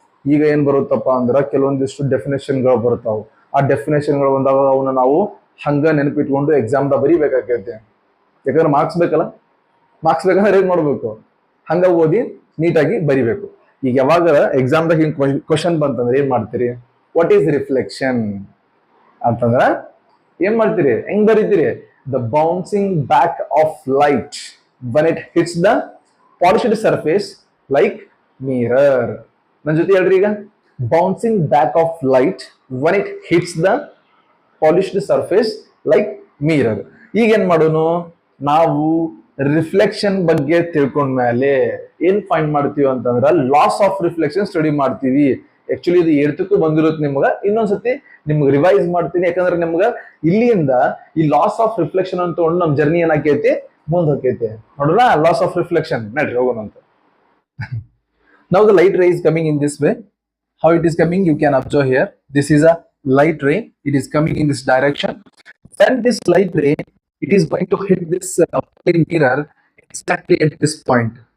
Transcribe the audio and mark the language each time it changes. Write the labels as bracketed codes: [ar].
[kn] ಈಗ ಏನ್ ಬರುತ್ತಪ್ಪ ಅಂದ್ರ ಕೆಲವೊಂದಿಷ್ಟು ಡೆಫಿನೇಷನ್ ಗಳು ಬರ್ತಾವು. ಆ ಡೆಫಿನೇಷನ್ ಗಳು ಬಂದಾಗ ಅವನ್ನ ನಾವು ಹಂಗ ನೆನಪಿಟ್ಕೊಂಡು ಎಕ್ಸಾಮ್ ದ ಬರೀಬೇಕಾಗೈತೆ. ಯಾಕಂದ್ರೆ ಮಾರ್ಕ್ಸ್ ಬೇಕಲ್ಲ. ಮಾರ್ಕ್ಸ್ ಬೇಕಂದ್ರೆ ಏನ್ ಮಾಡ್ಬೇಕು? ಹಂಗ ಓದಿ ನೀಟಾಗಿ ಬರಿಬೇಕು. ಈಗ ಯಾವಾಗ ಎಕ್ಸಾಮ್ದಾಗ ಹಿಂಗ್ ಕ್ವಶನ್ ಬಂತಂದ್ರೆ ಏನ್ ಮಾಡ್ತೀರಿ? [en] what is reflection [kn] ಅಂತಂದ್ರ ಏನ್ ಮಾಡ್ತೀರಿ? ಹೆಂಗ್ ಬರೀತೀರಿ? [en] The bouncing back of light when it hits the polished surface like mirror. [kn] ನನ್ನ ಜೊತೆ ಹೇಳ್ರಿ ಈಗ. [en] Bouncing back of light when it hits the polished surface like mirror. [kn] ಈಗ ಏನ್ ಮಾಡೋನು? ನಾವು ರಿಫ್ಲೆಕ್ಷನ್ ಬಗ್ಗೆ ತಿಳ್ಕೊಂಡ್ಮೇಲೆ ಏನ್ ಫೈಂಡ್ ಮಾಡ್ತೀವಿ ಅಂತಂದ್ರ ಲಾಸ್ ಆಫ್ ರಿಫ್ಲೆಕ್ಷನ್ ಸ್ಟಡಿ ಮಾಡ್ತೀವಿ. ಆಕ್ಚುಲಿ ಇದು ಏಳ್ತಕ್ಕೂ ಬಂದಿರುತ್ತೆ ನಿಮ್ಗ. ಇನ್ನೊಂದ್ಸತಿ ನಿಮ್ಗೆ ರಿವೈಸ್ ಮಾಡ್ತೀನಿ, ಯಾಕಂದ್ರೆ ನಿಮ್ಗ ಇಲ್ಲಿಂದ ಈ ಲಾಸ್ ಆಫ್ ರಿಫ್ಲೆಕ್ಷನ್ ಅಂತ ತಗೊಂಡು ನಮ್ ಜರ್ನಿ ಏನಾಕೈತಿ? ಮುಂದೆ ಹೋಗೈತೆ ನೋಡ್ರ. ಲಾಸ್ ಆಫ್ ರಿಫ್ಲೆಕ್ಷನ್ ನಡ್ರಿ ಹೋಗೋಣ ಅಂತ. [en] Now the light ray is coming in this way. How it is coming? You can observe here. This is a light ray. It is coming in this direction. When this light ray, it is going to hit this plane mirror exactly at this point.